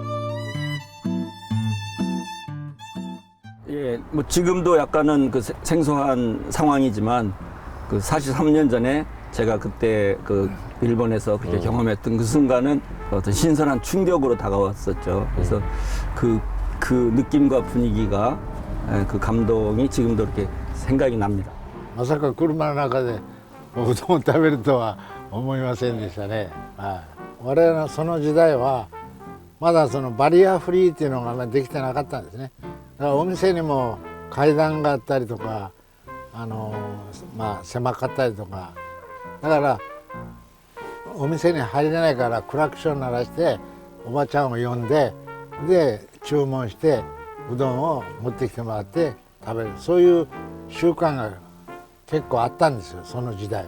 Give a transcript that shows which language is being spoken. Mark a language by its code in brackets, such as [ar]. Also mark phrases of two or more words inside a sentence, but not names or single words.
[ko] 예, 뭐 지금도 약간은 그 생소한 상황이지만 그 43년 전에 제가 그때 그 일본에서 그렇게 경험했던 그 순간은 어떤 신선한 충격으로 다가왔었죠. 그래서 그 느낌과 분위기가 그 감동이 지금도 이렇게 생각이 납니다. [ja] まさか車の中でうどんを食べるとは思いませんでしたね。我々のその時代はまだそのバリアフリーっていうのがあんまりできてなかったんですね。だからお店にも階段があったりとか、狭かったりとか、だからお店に入れないからクラクション鳴らしておばちゃんを呼んで、で注文してうどんを持ってきてもらって食べる、そういう習慣が結構あったんですよ、その時代は。